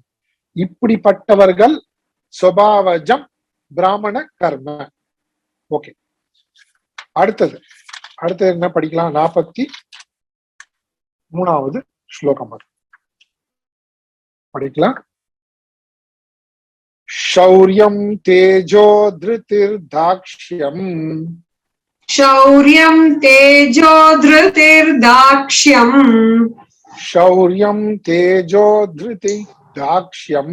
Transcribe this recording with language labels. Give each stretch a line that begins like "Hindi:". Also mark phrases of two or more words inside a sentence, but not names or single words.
Tamil: இப்படிப்பட்டவர்கள்
Sanskrit: स्वभावजम् ब्राह्मण कर्म.
Tamil: ஓகே, அடுத்தது என்ன படிக்கலாம்? 43வது ஸ்லோகம் படிக்கலாம்.
Sanskrit: शौर्यं तेजो धृतिर्दाक्ष्यम् शौर्यं तेजो धृतिर्दाक्ष्यम् शौर्यं तेजो धृतिर्दाक्ष्यम्